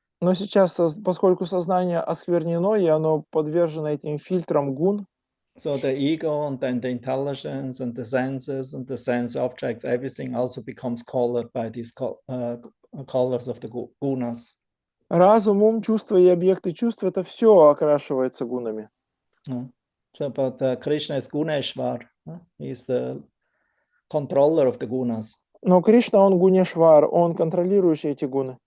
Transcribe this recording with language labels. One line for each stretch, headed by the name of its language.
Russian: Но сейчас, поскольку сознание осквернено, и оно подвержено этим фильтрам гун,
English: so the ego and then the intelligence and the senses and the sense objects, everything also becomes colored by these colors of the gunas.
Russian: разум, ум, чувства и объекты чувств, это все окрашивается гунами.
English: So, but Krishna is Guneshwar. He is the controller of the gunas.
Russian: Но Кришна, он гунешвар, он контролирующий эти гуны.